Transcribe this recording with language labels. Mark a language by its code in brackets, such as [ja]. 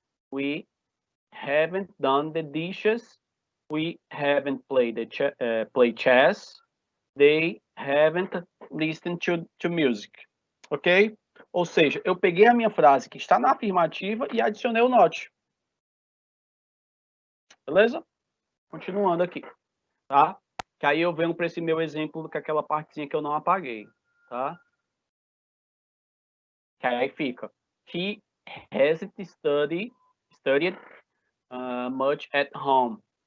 [en] We haven't done the dishes. We haven't played played chess. They haven't listened to music. Ok? [pt] Ou seja, eu peguei a minha frase que está na afirmativa e adicionei o not. Beleza? Continuando aqui, tá? Que aí eu venho para esse meu exemplo com aquela partezinha que eu não apaguei, tá? Que aí fica. [en] He hasn't studied much at home.